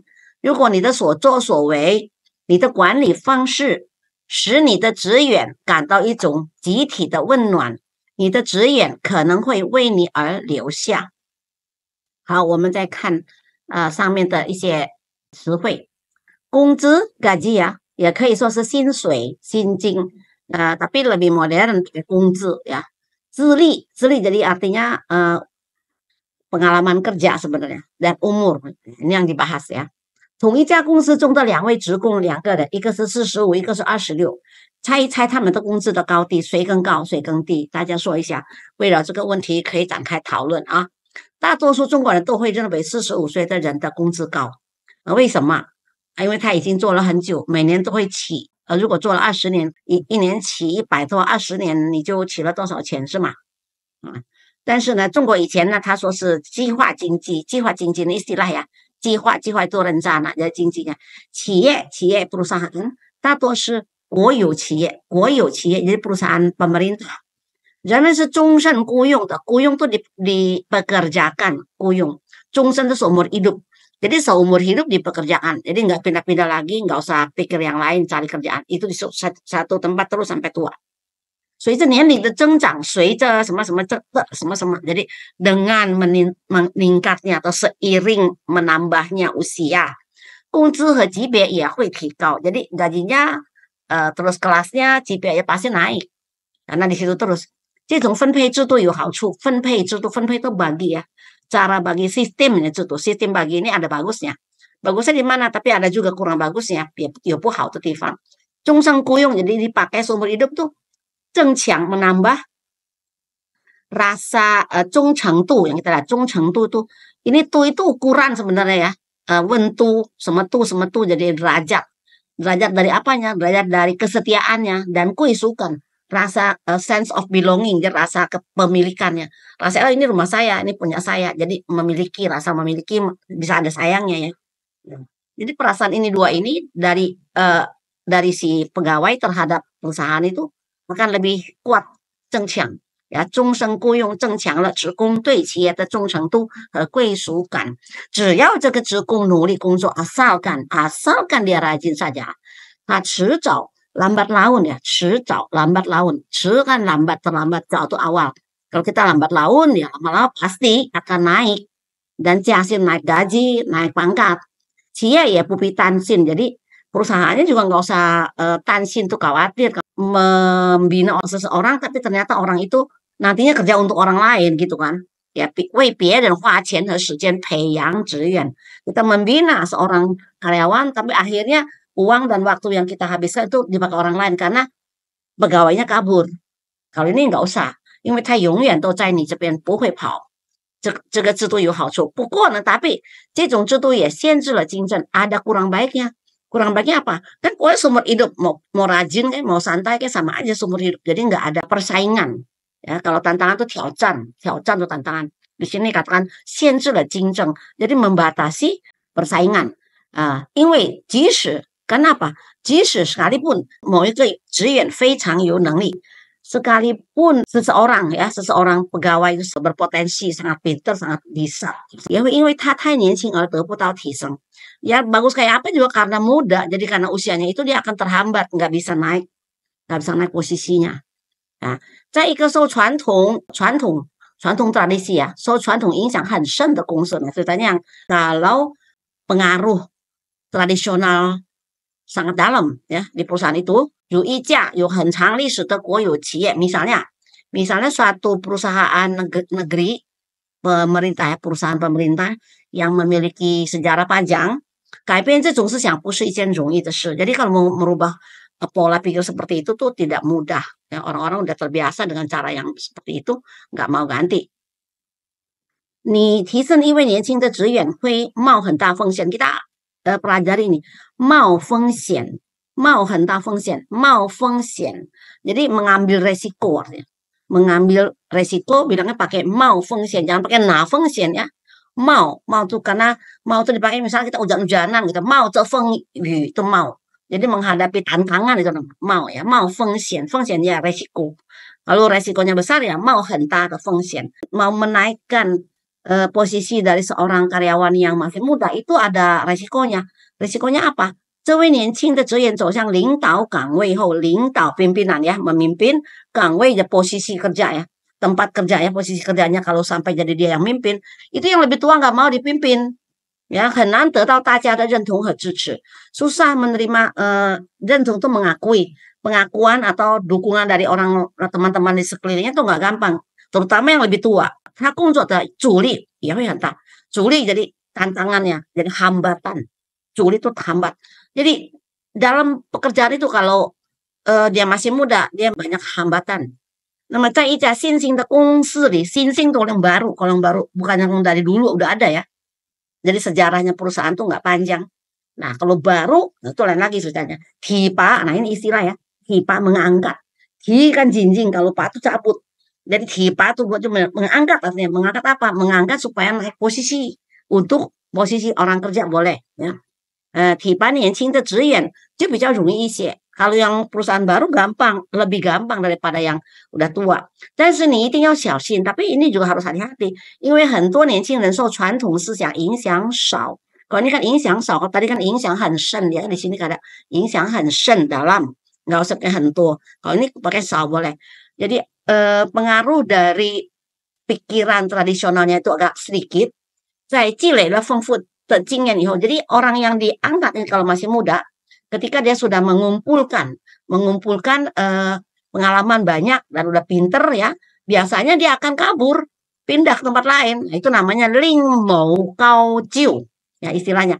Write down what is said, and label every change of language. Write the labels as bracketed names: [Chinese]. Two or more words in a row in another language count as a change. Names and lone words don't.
[Chinese] 如果你的所作所为，你的管理方式，使你的职员感到一种集体的温暖，你的职员可能会为你而留下。好，我们再看上面的一些词汇。工资 gaji 呀，也可以说是薪水、薪金。 [Indonesian] tapi lebih modern [Chinese] 工资ya. [Indonesian] 资历 jadi artinya pengalaman kerja sebenarnya dan umur. Ini yang dibahas ya. [Chinese] 同一家公司中的两位职工，两个人，一个是45，一个是26，猜一猜他们的工资的高低，谁更高，谁更低？大家说一下，为了这个问题可以展开讨论啊。大多数中国人都会认为45岁的人的工资高，为什么？因为他已经做了很久，每年都会起。如果做了20年，一年起100多，20年你就起了多少钱是吗？但是呢，中国以前呢，他说是计划经济，计划经济的 [Indonesian] istilah ya， [Chinese] 计划做rencana的经济啊。企业 perusahaan 大多是国有企业， [Indonesian] jadi perusahaan pemerintah。 [Chinese] 人们是终身雇佣的，雇佣 [Indonesian] itu dipekerjakan， [Chinese] 雇佣，终身的 [Indonesian] seumur hidup。Jadi seumur hidup dipekerjakan. Jadi nggak pindah-pindah lagi, nggak usah pikir yang lain, cari kerjaan. Itu di satu tempat terus sampai tua. [Chinese] 随着年龄的增长，随着什么什么 [Indonesian] ，jadi dengan meningkatnya atau seiring menambahnya usia， [Chinese] 工资和级别也会提高。 [Indonesian] Jadi gajinya terus kelasnya， [Chinese] 级别也 [Indonesian] pasti naik. Karena di situ terus. [Chinese] 这种分配制度有好处，分配制度，分配 [Indonesian] itu bagi ya. Cara bagi sistemnya itu, sistem bagi ini ada bagusnya. Bagusnya di mana? Tapi ada juga kurang bagusnya, [Chinese] 有不好的地方。终身雇佣 [Indonesian] jadi dipakai seumur hidup tuh 增强 menambah rasa 忠诚度 yang kita lihat 忠诚度 tuh ini tuh itu ukuran sebenarnya ya. Wentu sama tuh jadi derajat. Derajat dari apanya? Derajat dari kesetiaannya dan kuisukan. Rasa sense of belonging, jadi rasa kepemilikannya. Rasa ini rumah saya, ini punya saya. Jadi rasa memiliki bisa ada sayangnya ya. Jadi perasaan ini dua ini dari si pegawai terhadap perusahaan itu akan lebih kuat 增强。 [Chinese] 终身雇佣增强了职工对企业的忠诚度和归属感。只要这个职工努力工作 [Indonesian] asalkan dia rajin saja， [Chinese] 他迟早 [Indonesian] lambat laun ya, 迟早 lambat laun. 迟 kan lambat, terlambat, 早 itu awal. Kalau kita lambat laun ya lama-lama pasti akan naik. Dan jasin naik gaji, naik pangkat. [Chinese] 企业也不必担心. [Indonesian] Jadi perusahaannya juga nggak usah 担心 tuh khawatir membina seseorang tapi ternyata orang itu nantinya kerja untuk orang lain gitu kan. Ya, [Chinese] 为别人花钱和时间培养职员. [Indonesian] Kita membina seorang karyawan, tapi akhirnya uang dan waktu yang kita habiskan itu dipakai orang lain karena pegawainya kabur. Kalau ini nggak usah, [Chinese] 因为他永远都在你这边不会跑。这个制度有好处，不过呢，tapi 这种制度也限制了竞争， [Indonesian] ada kurang baiknya. Kurang baiknya apa? Kan pokoknya seumur hidup mau rajin kayak mau santai kayak sama aja seumur hidup. Jadi nggak ada persaingan. Ya, kalau tantangan itu 挑战 itu tantangan. Di sini katakan [Chinese] 限制了竞争, [Indonesian] jadi membatasi persaingan. [Chinese] 因为即使 [Indonesian] sekalipun [Chinese] 某一个职员非常有能力， [Indonesian] sekalipun seseorang pegawai itu berpotensi sangat pintar, sangat bisa, [Chinese] 也会因为他太年轻而得不到提升. [Indonesian] Ya bagus kayak apa juga karena muda, jadi karena usianya itu dia akan terhambat, nggak bisa naik posisinya. Nah, [Chinese] 在一个受传统 [Indonesian] tradisi ya, 受传统影响很深的公司呢，ceritanya yang kalau pengaruh tradisional sangat dalam ya di perusahaan itu, 有一家有很长历史的国有企业，misalnya suatu perusahaan negeri pemerintah ya, perusahaan pemerintah yang memiliki sejarah panjang, [Chinese] 改变这种思想不是一件容易的事. [Indonesian] Jadi kalau mau merubah pola pikir seperti itu tuh tidak mudah. Ya, orang-orang udah terbiasa dengan cara yang seperti itu, nggak mau ganti. [Chinese] 你提升一位年轻的职员会冒很大风险. [Indonesian] Kita pelajari ini, [Chinese] 冒风险. [Indonesian] Jadi mengambil resiko artinya. Mengambil resiko bilangnya pakai [Chinese] 冒风险, [Indonesian] jangan pakai [Chinese] 拿风险 [Indonesian] ya. 冒 tuh karena mau tuh dipakai misalnya kita hujan-hujanan gitu, [Chinese] 冒着风雨 itu 冒. [Indonesian] Jadi menghadapi tantangan itu mau ya, [Chinese] 冒风险 [Indonesian] ya resiko. Kalau resikonya besar ya [Chinese] 冒很大的风险. [Indonesian] Mau menaikkan posisi dari seorang karyawan yang masih muda itu ada resikonya. Resikonya apa? [Chinese] 这位年轻的职员走向领导岗位后，领导 [Indonesian] pimpinan ya, memimpin [Chinese] 岗位 的 [Indonesian] posisi kerja ya, tempat kerja ya, posisi kerjanya kalau sampai jadi dia yang mimpin, itu yang lebih tua nggak mau dipimpin. Ya, [Chinese] 很难得到大家的认同和支持. [Indonesian] Susah menerima 认同 itu mengakui, pengakuan atau dukungan dari orang teman-teman di sekelilingnya itu nggak gampang, terutama yang lebih tua. [Chinese] 他工作的阻力也会很大. [Indonesian] 阻力 jadi tantangannya, jadi hambatan. 阻力 itu hambat. Jadi dalam pekerjaan itu kalau dia masih muda, dia banyak hambatan. [Chinese] 那么在一家新兴的公司里， [Indonesian] 新兴 itu yang baru, kalau yang baru bukan yang dari dulu udah ada ya. Jadi sejarahnya perusahaan tuh nggak panjang. Nah kalau baru itu lain lagi ceritanya. Tipa, nah ini istilah ya. Tipa mengangkat. Ti kan jinjing, kalau pa itu cabut. Jadi tipa itu buat mengangkat artinya. Mengangkat apa? Mengangkat supaya naik posisi. Untuk posisi orang kerja boleh ya. [Chinese] Tipa 年轻的职员就比较容易一些. [Indonesian] Kalau yang perusahaan baru gampang, lebih gampang daripada yang udah tua. [Chinese] 但是你一定要小心, [Indonesian] tapi ini juga harus hati-hati, [Chinese] 因为很多年轻人受传统思想影响少. [Indonesian] Kalau ini kan [Chinese] 影响少, [Indonesian] kalau tadi kan [Chinese] 影响很深, [Indonesian] ya di sini ada [Chinese] 影响很深 [Indonesian] dalam, nggak usah pakai 很多. Kalau ini pakai 少 boleh. Jadi pengaruh dari pikiran tradisionalnya itu agak sedikit. [Chinese] 在积累了丰富的经验以后, [Indonesian] jadi orang yang diangkat ini kalau masih muda, ketika dia sudah mengumpulkan pengalaman banyak dan udah pinter ya, biasanya dia akan kabur, pindah ke tempat lain. Nah, itu namanya [Chinese] 另谋高就 [Indonesian] ya istilahnya.